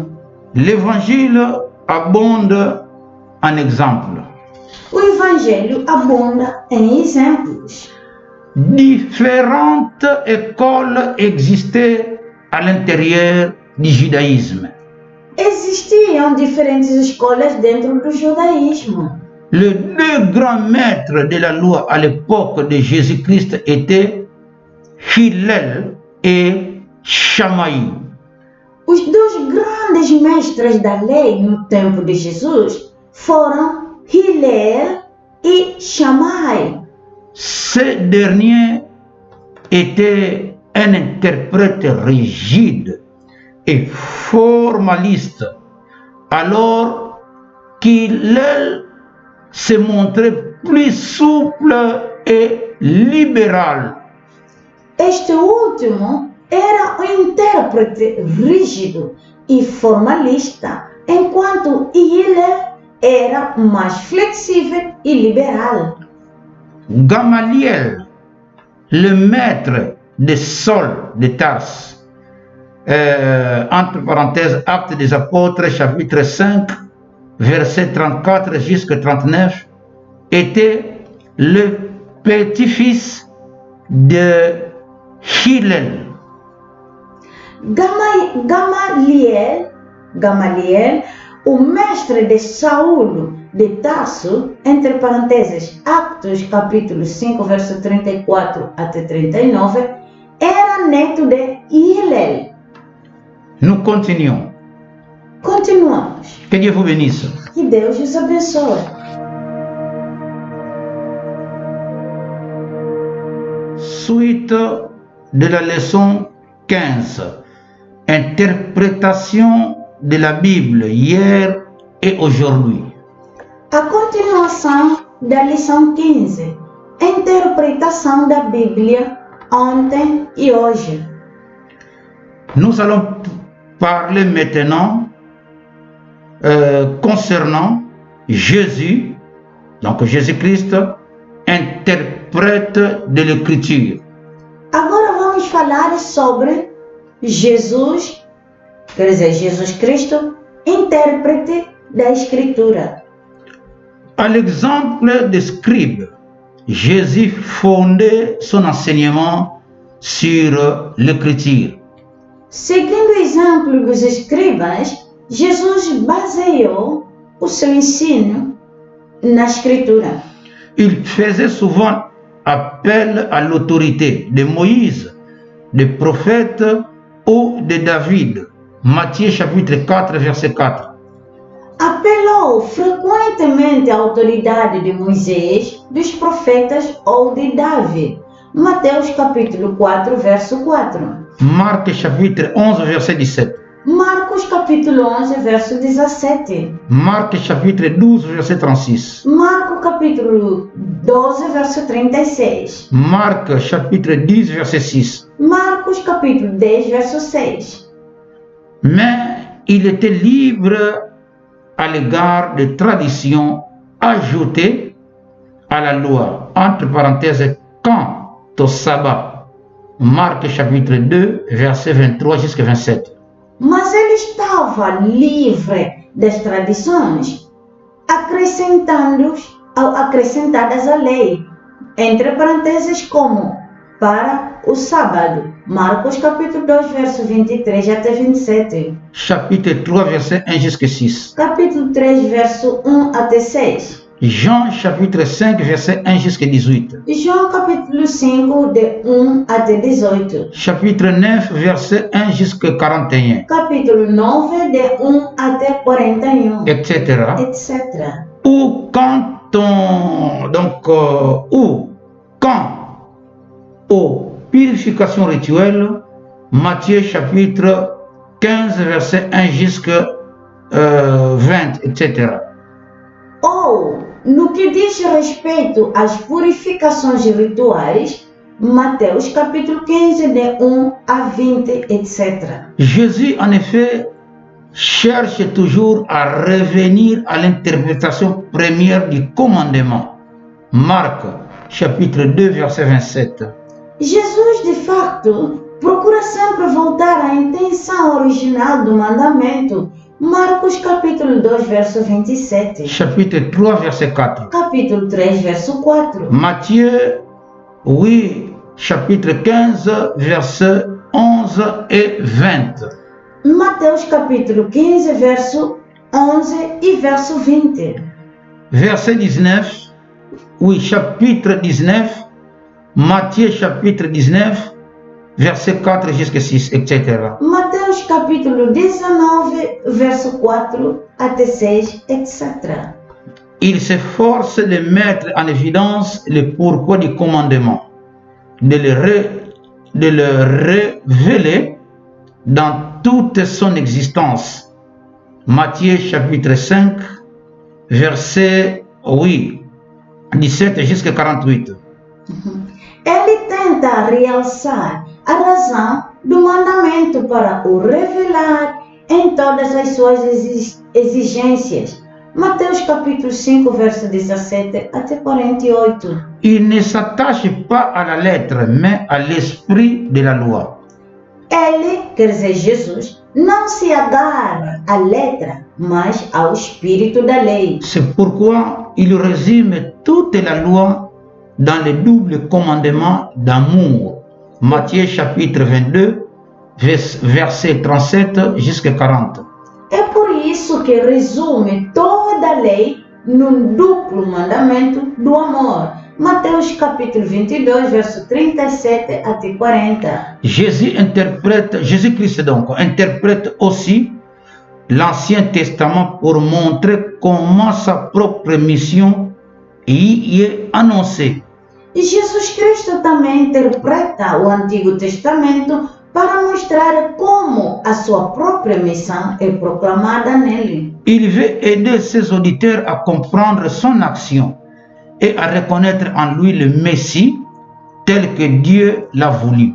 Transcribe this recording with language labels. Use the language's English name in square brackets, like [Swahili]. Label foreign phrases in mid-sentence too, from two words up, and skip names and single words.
[French] L'évangile abonde en exemples. [Portuguese] O Evangelho abunda em exemplos. [French] Différentes écoles existaient à l'intérieur du judaïsme. [Portuguese] Existiam diferentes escolas dentro do judaísmo. [French] Les deux grands maîtres de la loi à l'époque de Jésus-Christ étaient Hillel et Shammai. [Portuguese] Os dois grandes mestres da lei no tempo de Jesus foram Hillel e Shammai. [French] Ce dernier était un interprète rigide et formaliste, alors qu'Hillel se montrait plus souple et libéral. [Portuguese] Este último era um intérprete rígido e formalista, enquanto Hillel era mais flexível e liberal. [French] Gamaliel, le maître de Saul de Tarse, entre parenthèses, Actes des Apôtres, chapitre 5, verset 34 jusqu'à 39, était le petit-fils de Hillel. [Portuguese] Gamaliel, o mestre de Saulo de Tarso, entre parênteses, Atos capítulo 5, verso 34 até 39, era neto de Hillel. [French] Nous continuons. [Portuguese] Continuamos. [French] Que Dieu vous bénisse. [Portuguese] Que Deus os abençoe. [French] Suite de la leçon 15. Interprétation de la Bible hier et aujourd'hui. [Portuguese] A continuação da lição 15. Interpretação da Bíblia ontem e hoje. [French] Nous allons parler maintenant concernant Jésus, donc Jésus-Christ, interprète de l'Écriture. [Portuguese] Agora vamos falar sobre Jesus, quer dizer, Jesus Cristo, intérprete da Escritura. [French] À l'exemple des scribes, Jésus fondait son enseignement sur l'Écriture. [Portuguese] Seguindo o exemplo dos escribas, Jesus baseou o seu ensino na Escritura. [French] Il faisait souvent appel à l'autorité de Moïse, des prophètes ou de David. Matthieu chapitre 4, verset 4. [Portuguese] Apelou frequentemente à autoridade de Moisés, dos profetas ou de Davi. Mateus capítulo 4, verso 4. [French] Marc chapitre 11, verset 17. [Portuguese] Marcos capítulo 11, verso 17. [French] Marc chapitre 12, verset 36. [Portuguese] Marcos capítulo 12, verso 36. [French] Marc chapitre 10, verset 6. [Portuguese] Marcos capítulo 10, verso 6. [French] Mais il était libre à l'égard des traditions ajoutées à la loi, entre parenthèses, quant au sabbat. Marc chapitre 2, verset 23 jusqu'à 27. [Portuguese] Mas ele estava livre das tradições acrescentadas à lei, entre parênteses, como para o sábado. Marcos capítulo 2, verso 23 até 27. [French] Chapitre 3, verset 1 jusqu'à 6. [Portuguese] Capítulo 3, verso 1 até 6. [French] Jean chapitre 5, verset 1 jusqu'à 18. [Portuguese] João capítulo 5, de 1 até 18. [French] Chapitre 9, verset 1 jusqu'à 41. [Portuguese] Capítulo 9, de 1 até 41. [French] Etc. [Portuguese] Etc. [French] Ou quand aux purifications rituelles, Matthieu chapitre 15, verset 1 jusqu'à 20, etc. [Portuguese] Ou, no que diz respeito às purificações rituais, Mateus capítulo 15, de 1 a 20, etc. [French] Jésus, en effet, cherche toujours à revenir à l'interprétation première du commandement. Marc chapitre 2, verset 27. [Portuguese] Jesus, de facto, procura sempre voltar à intenção original do mandamento. Marcos capítulo 2, verso 27. [French] Chapitre 3, verset 4. [Portuguese] Capítulo 3, verso 4. [French] Matthieu, oui, chapitre 15, verset 11 et 20. [Portuguese] Mateus capítulo 15, verso 11 e verso 20. [French] Verset 19, oui, chapitre 19, Matthieu chapitre 19, verset 4 jusqu'à 6, etc. [Portuguese] Mateus capítulo 19, verso 4 até 6, etc. [French] Il s'efforce de mettre en évidence le pourquoi du commandement, de le révéler dans toute son existence. Matthieu chapitre 5, verset 17 jusqu'à 48. [Portuguese] Ele tenta realçar a razão do mandamento para o revelar em todas as suas exigências. Mateus capítulo 5, verso 17 até 48. [French] Il ne s'attache pas à la lettre, mais à l'esprit de la loi. [Portuguese] Ele, quer dizer, Jesus, não se agarra à letra, mas ao espírito da lei. [French] C'est pourquoi il résume toute la loi dans le double commandement d'amour. Matthieu chapitre 22, verset 37 jusqu'à 40. [Portuguese] É por isso que resume toda a lei num duplo mandamento do amor. Mateus capítulo 22, verso 37 até 40. [French] Jésus-Christ donc interprète aussi l'Ancien Testament pour montrer comment sa propre mission y est annoncée. [Portuguese] E Jesus Cristo também interpreta o Antigo Testamento para mostrar como a sua própria missão é proclamada nele. [French] Il veut aider ses auditeurs à comprendre son action et à reconnaître en lui le Messie tel que Dieu l'a voulu.